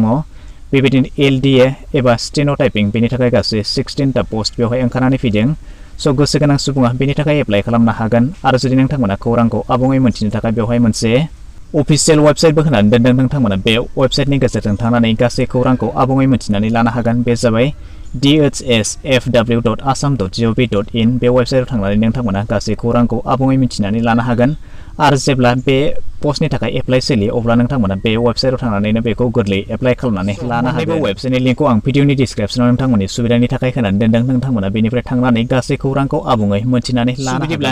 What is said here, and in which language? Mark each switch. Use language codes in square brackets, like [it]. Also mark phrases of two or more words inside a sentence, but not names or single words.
[brx] बेबायदिनो एलडिए एबा [en] steno typing [brx] बेनि थाखाय गासै 16टा पस्ट बेवहाय ओंखारनानै फैदों। गोसो गोनां सुबुङा बेनि थाखाय एप्लाइ खालामनो हागोन। आरो जुदि नोंथांमोना खौरांखौ आबुङै मोनथिनो थाखाय बेवहाय मोनसे [en] official websiteबो [brx] होनानै दोनदों। नोंथांमोना बे वेबसाइटनि गेजेरजों थांनानै गासै खौरांखौ आबुङै मोनथिनानै लानो हागोन। बे जाबाय dhsfw.assam.gov.in। बे वेबसाइटआव थांनानै नोंथांमोना गासै खौरांखौ आबुङै मिथिनानै लानो हागोन। आरो जेब्ला बे पस्टनि थाखाय एप्लाइ सोलियो अब्ला नोंथांमोना बे वेबसाइटआव थांनानैनो बेखौ गोरलै एप्लाइ खालामनानै लानो हागोन। वेबसाइटनि लिंकखौ आं भिडिअनि डिसक्रिपसनाव नोंथांमोननि सुबिदानि थाखाय होनानै दोनदों। नोंथांमोना बेनिफ्राय थांनानै गासै खौरांखौ आबुङै मोनथिनानै लानो हागोन।